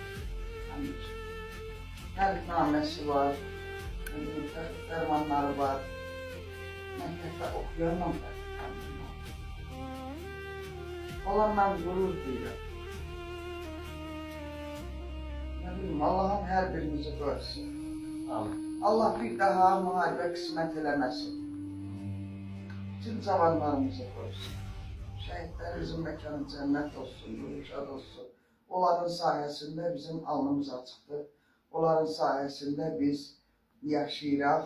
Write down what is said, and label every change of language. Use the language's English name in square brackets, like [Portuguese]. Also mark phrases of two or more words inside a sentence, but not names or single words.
[Azerbaijani] Tərifnamesi var, fermanları var. Məktəbdə oxuyanla tərifnamesi. Olanla qürur duyuram. [Turkish] Ne bileyim, Allah'ın her birinizi görsün. [Azerbaijani] Allah bir daha müharibə qismət eləməsin. Bütün cavanlarımızı görsün. Şəhidlərimizin məkanı cənnət olsun, yumuşad olsun. Onların sayesinde bizim alnımız açıqdır. Onların sayesinde biz yaşayırıq.